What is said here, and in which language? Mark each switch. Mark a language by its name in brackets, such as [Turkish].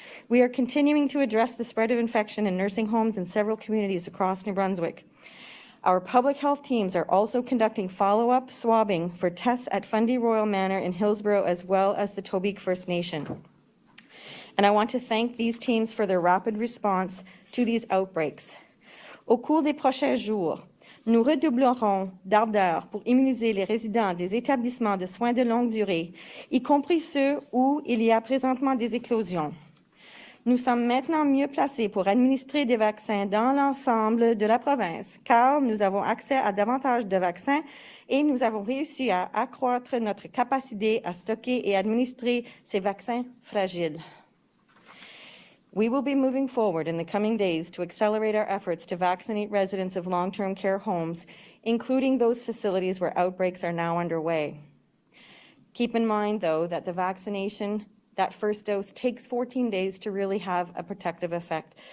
[English] We are continuing to address the spread of infection in nursing homes in several communities across New Brunswick. Our public health teams are also conducting follow-up swabbing for tests at Fundy Royal Manor in Hillsborough, as well as the Tobique First Nation. And I want to thank these teams for their rapid response to these outbreaks. [French] Au cours des prochains jours, nous redoublerons d'ardeur pour immuniser les résidents des établissements de soins de longue durée, y compris ceux où il y a présentement des éclosions. Nous sommes maintenant mieux placés pour administrer des vaccins dans l'ensemble de la province, car nous avons accès à davantage de vaccins et nous avons réussi à accroître notre capacité à stocker et administrer ces vaccins fragiles. [English] We will be moving forward in the coming days to accelerate our efforts to vaccinate residents of long-term care homes, including those facilities where outbreaks are now underway. Keep in mind, though, that the vaccination, that first dose, takes 14 days to really have a protective effect.